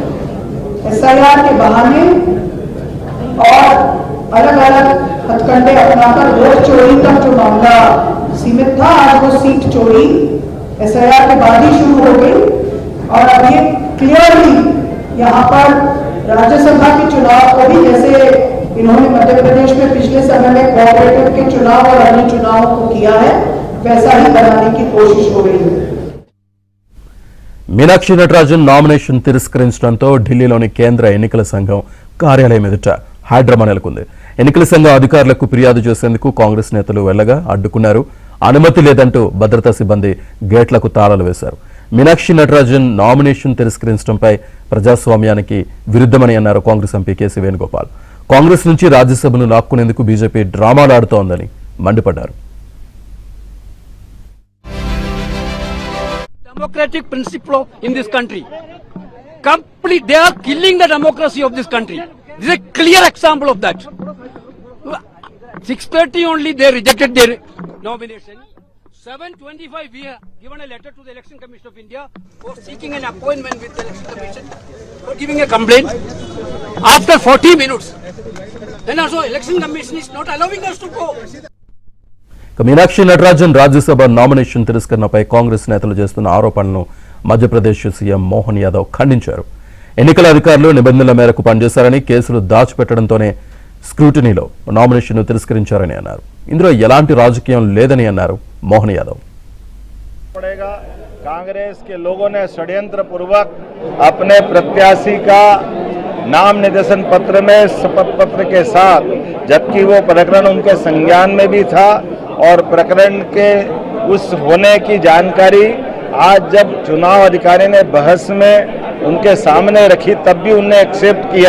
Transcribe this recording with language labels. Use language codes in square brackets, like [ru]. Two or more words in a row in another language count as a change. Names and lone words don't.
[hi] एसआईआर के बहाने और अलग अलग हथकंडे अपनाकर वोट चोरी तक जो मामला सीमित था, आज वो सीट चोरी एसआईआर के बाद ही शुरू हो गई। और अब ये क्लियरली यहाँ पर राज्यसभा के चुनाव को भी, जैसे इन्होंने मध्य प्रदेश में पिछले समय में कोऑपरेटिव के चुनाव और अन्य चुनावों को किया है, वैसा ही बनाने की कोशिश हो रही है. [te] మీనాక్షి నటరాజన్ నామినేషన్ తిరస్కరించడంతో ఢిల్లీలోని కేంద్ర ఎన్నికల సంఘం కార్యాలయం ఎదుట హైడ్రామా నెలకొంది. ఎన్నికల సంఘం అధికారులకు ఫిర్యాదు చేసేందుకు కాంగ్రెస్ నేతలు వెళ్లగా అడ్డుకున్నారు. అనుమతి లేదంటూ భద్రతా సిబ్బంది గేట్లకు తాళాలు వేశారు. మీనాక్షి నటరాజన్ నామినేషన్ తిరస్కరించడంపై ప్రజాస్వామ్యానికి విరుద్ధమని అన్నారు కాంగ్రెస్ ఎంపీ కేసీ వేణుగోపాల్. కాంగ్రెస్ నుంచి రాజ్యసభను లాక్కునేందుకు బీజేపీ డ్రామాలు ఆడుతోందని మండిపడ్డారు. [en] Democratic principle in this country, complete they are killing the democracy of this country. This is a clear example of that. 6:30 only they rejected their nomination. 7:25 we have given a letter to the Election Commission of India for seeking an appointment with the Election Commission for giving a complaint. After 40 minutes, then also Election Commission is not allowing us to go. [te] మీనాక్షి నటరాజన్ రాజ్యసభ నామినేషన్ తిరస్కరణపై కాంగ్రెస్ నేతలు చేస్తున్న ఆరోపణలను మధ్యప్రదేశ్ సీఎం మోహన్ యాదవ్ ఖండించారు. ఎన్నికల అధికారులు నిబంధనల మేరకు పనిచేశారని, కేసులు దాచిపెట్టడంతోనే స్క్రూటినీలో నామినేషన్ను తిరస్కరించారని అన్నారు. ఇందులో ఎలాంటి రాజకీయం లేదని అన్నారు మోహన్ యాదవ్. [hi] कांग्रेस के लोगों ने षड्यंत्र पूर्वक अपने प्रत्याशी का नाम निर्देशन पत्र में शपथ पत्र के साथ, जबकि वो प्रकरण उनके संज्ञान में भी था और प्रकरण के उस होने की जानकारी आज जब चुनाव अधिकारी ने बहस में उनके सामने रखी तब भी उन्हें एक्सेप्ट किया।